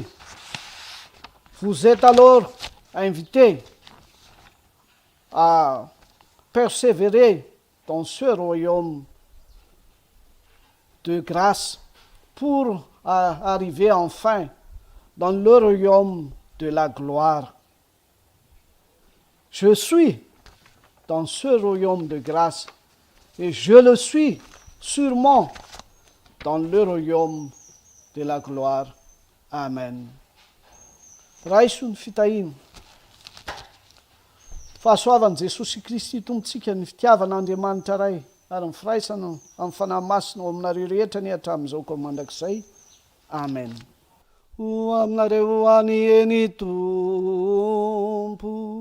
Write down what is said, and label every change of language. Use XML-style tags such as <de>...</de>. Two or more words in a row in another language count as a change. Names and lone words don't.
<fr>Vous êtes alors invité à persévérer dans ce royaume de grâce pour arriver enfin dans le royaume de la gloire. Je suis dans ce royaume de grâce et je le suis sûrement dans le royaume de la gloire.</fr> <mg>Amen. Raisun fitahiny. Fahasoavan'i Jesosy Kristy tompontsika ny fitiavan'Andriamanitra ray ary ny firaisana amin'ny fanahy masina ho aminareo rehetra ny hatramin'izao koa mandrakizay. Amen. Ho aminareo any eny Tompo.</mg>